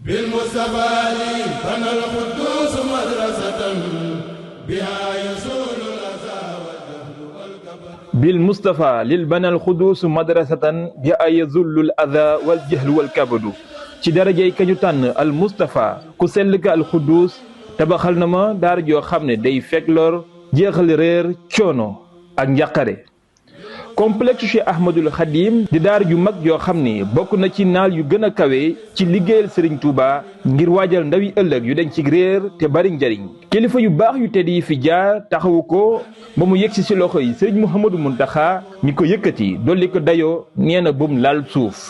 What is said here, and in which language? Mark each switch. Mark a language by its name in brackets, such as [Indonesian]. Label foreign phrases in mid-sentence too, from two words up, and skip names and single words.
[Arabic] بالمصطفى لي بنى القدوس مدرسة بها يزول الأذى والجهل والكبر بالمصطفى لي بنى القدوس مدرسة بها يزول الأذى والجهل والكبر [Wolof] ci darajay kañu tànn al Moustapha ku sell ka al Xuddus tabaxal na ma daara joo xam ne day fekk lor jeexal réer coono ak njàqare complexe Cheikh Ahmadul Khadim di daara ju mag joo xam ne bokk na ci naal yu gën a kawe ci liggéeyal Serigne Touba ngir waajal ndawi ëllëg yu dañ ci réer te bari njariñ kilifa yu baax yu tedd yi fi jaar taxawu ko ba mu yegsi ci loxo yi Serigne Mouhamadou Mountakha mi ko yëkkati dolli ko dayoo nee na bum laal suuf.